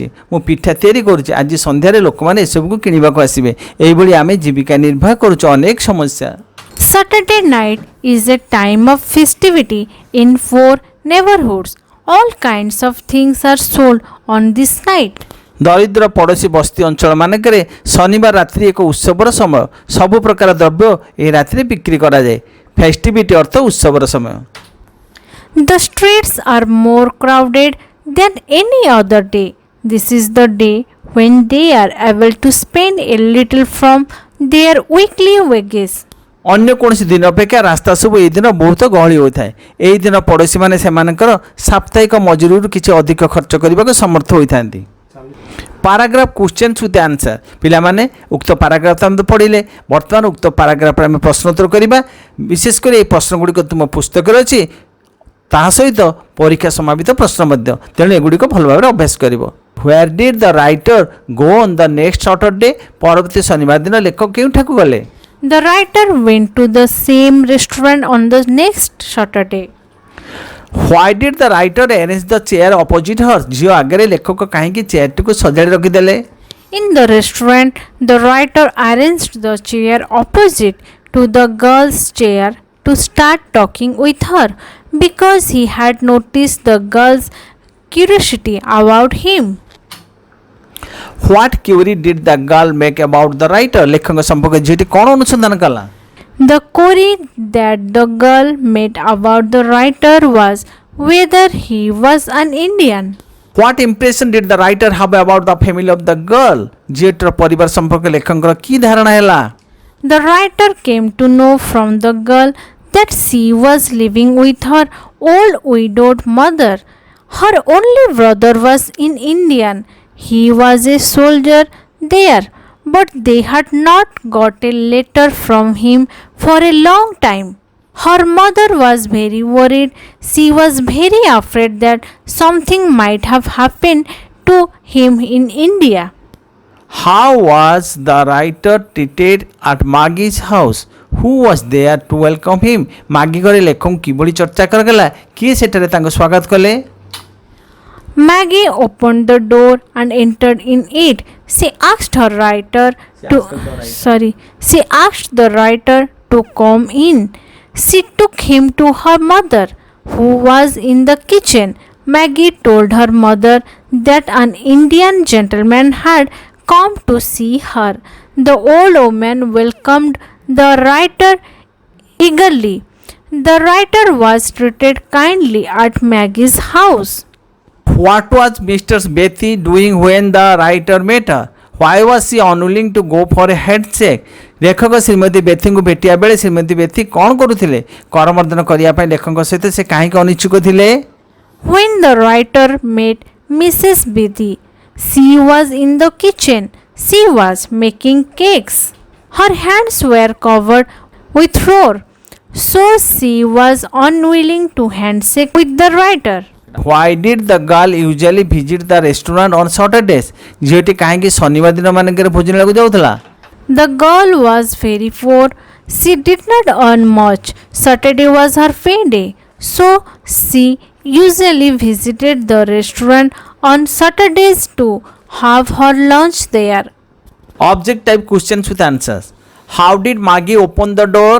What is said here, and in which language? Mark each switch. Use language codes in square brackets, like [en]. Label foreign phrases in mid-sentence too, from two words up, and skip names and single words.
[or] ମୁଁ ପିଠା ତିଆରି କରୁଛି। ଆଜି ସନ୍ଧ୍ୟାରେ ଲୋକମାନେ ଏସବୁକୁ କିଣିବାକୁ ଆସିବେ। ଏହିଭଳି ଆମେ ଜୀବିକା ନିର୍ବାହ କରୁଛୁ। ଅନେକ ସମସ୍ୟା। [en] Saturday night is a time of festivity in 4 neighborhoods. All kinds of things are sold on this night. [or] ଦରିଦ୍ର ପଡ଼ୋଶୀ ବସ୍ତି ଅଞ୍ଚଳମାନଙ୍କରେ ଶନିବାର ରାତ୍ରି ଏକ ଉତ୍ସବର ସମୟ। ସବୁ ପ୍ରକାର ଦ୍ରବ୍ୟ ଏହି ରାତିରେ ବିକ୍ରି କରାଯାଏ। ଫେଷ୍ଟିଭିଟି ଅର୍ଥ ଉତ୍ସବର ସମୟ। [en] The streets are more crowded than any other day. This is the day when they are able to spend a little from their weekly wages. [or] ଅନ୍ୟ କୌଣସି ଦିନ ଅପେକ୍ଷା ରାସ୍ତା ସବୁ ଏହି ଦିନ ବହୁତ ଗହଳି ହୋଇଥାଏ। ଏହି ଦିନ ପଡ଼ୋଶୀମାନେ ସେମାନଙ୍କର ସାପ୍ତାହିକ ମଜୁରୀରୁ କିଛି ଅଧିକ ଖର୍ଚ୍ଚ କରିବାକୁ ସମର୍ଥ ହୋଇଥାନ୍ତି। [en] Paragraph questions with answer. [or] ପିଲାମାନେ ଉକ୍ତ ପାରାଗ୍ରାଫ ଆମେ ପଢ଼ିଲେ। ବର୍ତ୍ତମାନ ଉକ୍ତ ପାରାଗ୍ରାଫରେ ଆମେ ପ୍ରଶ୍ନୋତ୍ତର କରିବା। ବିଶେଷ କରି ଏହି ପ୍ରଶ୍ନଗୁଡ଼ିକ ତୁମ ପୁସ୍ତକରେ ଅଛି। ତାହା ସହିତ ପରୀକ୍ଷା ସମାବିତ ପ୍ରଶ୍ନ ମଧ୍ୟ। ତେଣୁ ଏଗୁଡ଼ିକ ଭଲ ଭାବରେ ଅଭ୍ୟାସ କରିବ। [en] Where did the writer go on the next Saturday? [or] ପରବର୍ତ୍ତୀ ଶନିବାର ଦିନ ଲେଖକ କେଉଁଠାକୁ ଗଲେ? [en] The writer went to the same restaurant on the next Saturday. Why did the writer arrange the chair opposite her? [or] ଝିଅ ଆଗରେ ଲେଖକ କାହିଁକି ଚେୟାରଟିକୁ ସଜାଡ଼ି ରଖିଦେଲେ? [en] In the restaurant, the writer arranged the chair opposite to the girl's chair to start talking with her because he had noticed the girl's curiosity about him. What query did the girl make about the writer? [or] ଲେଖକ ସମ୍ପର୍କରେ ଝିଅଟି କ'ଣ ଅନୁସନ୍ଧାନ କଲା? [en] The query that the girl made about the writer was whether he was an Indian. What impression did the writer have about the family of the girl? [or] ଝିଅଟିର ପରିବାର ସମ୍ପର୍କରେ ଲେଖକଙ୍କର କି ଧାରଣା ହେଲା? [en] The writer came to know from the girl that she was living with her old widowed mother. Her only brother was in India. He was a soldier there, but they had not got a letter from him for a long time. Her mother was very worried. She was very afraid that something might have happened to him in India. How was the writer treated at Maggie's house? Who was there to welcome him? [or] ମାଗି ଘରେ ଲେଖକଙ୍କୁ କିଭଳି ଚର୍ଚ୍ଚା କରାଗଲା? କିଏ ସେଠାରେ ତାଙ୍କୁ ସ୍ୱାଗତ କଲେ? [en] Maggie opened the door and entered in it. She asked the writer to come in. She took him to her mother, who was in the kitchen. Maggie told her mother that an Indian gentleman had come to see her. The old woman welcomed the writer eagerly. The writer was treated kindly at Maggie's house. What was Mr. Bethy doing when the writer met her? Why was she unwilling to go for a handshake? [or] ଲେଖକ ଶ୍ରୀମତୀ ବେଥୀଙ୍କୁ ଭେଟିବା ବେଳେ ଶ୍ରୀମତୀ ବେଥୀ କ'ଣ କରୁଥିଲେ? କରମର୍ଦ୍ଦନ କରିବା ପାଇଁ ଲେଖକଙ୍କ ସହିତ ସେ କାହିଁକି ଅନିଚ୍ଛୁକ ଥିଲେ? [en] When the writer met Mrs. Bethy, she was in the kitchen. She was making cakes. Her hands were covered with flour. so she was unwilling to handshake with the writer. Why did the girl usually visit the restaurant on Saturdays? [or] ଝିଅଟି କାହିଁକି ଶନିବାର ଦିନ ମାନଙ୍କରେ ଭୋଜନାଳୟକୁ ଯାଉଥିଲା? [en] The girl was very poor. She did not earn much. Saturday was her payday, so she usually visited the restaurant on Saturdays to have her lunch there. Object type questions with answers. How did Maggie open the door?